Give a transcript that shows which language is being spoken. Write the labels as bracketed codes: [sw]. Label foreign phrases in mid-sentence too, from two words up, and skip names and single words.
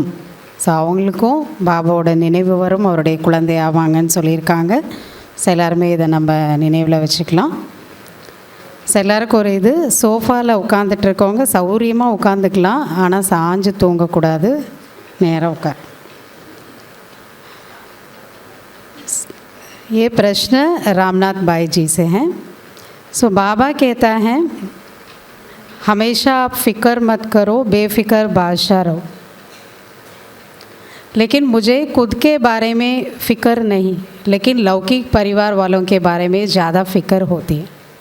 [ta] ஸோ அவங்களுக்கும் பாபாவோட நினைவு வரும், அவருடைய குழந்தை ஆவாங்கன்னு சொல்லியிருக்காங்க. ஸோ எல்லாருமே இதை நம்ம நினைவில் வச்சுக்கலாம். ஸோ எல்லாருக்கும் ஒரு இது, சோஃபாவில் உட்காந்துட்டு இருக்கவங்க சௌரியமாக உட்காந்துக்கலாம், ஆனால் சாஞ்சு தூங்கக்கூடாது, நேராக உட்கார். [hi] ये प्रश्न रामनाथ भाई जी से हैं. सो बाबा कहता है हमेशा आप फ़िक्र मत करो, बेफ़िक्र बादशाह रहो. लेकिन मुझे खुद के बारे में फ़िक्र नहीं, लेकिन लौकिक परिवार वालों के बारे में ज़्यादा फ़िक्र होती है.